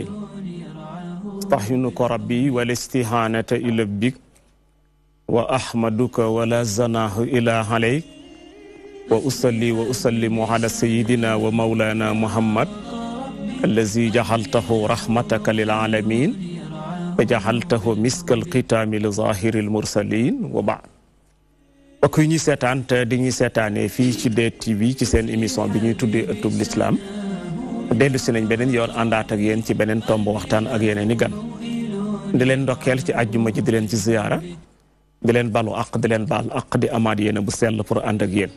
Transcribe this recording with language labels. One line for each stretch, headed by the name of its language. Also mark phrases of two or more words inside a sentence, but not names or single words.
Arabic: استعينك ربي والاستعانة إلى بك وأحمدك ولا زناه إلا عليك وأصلي وأسلم على سيدنا ومولانا محمد الذي جعلته رحمتك للعالمين وجعلته مسك الختام لظاهر المرسلين وبعد.
Wolof: mbokk yi ñuy seetaan te di ñuy seetaanee fii ci DTV ci seen émission bi ñuy tuddee ëttub lislaam dellu si nañ beneen yoon àndaat ak yéen ci beneen tomb waxtaan ak yeneen i gan di leen ndokkeel ci àjjuma ji di leen ci ziyaara di leen balu àq di leen baal àq di amaat yéen bu sell pour ànd ak yéen.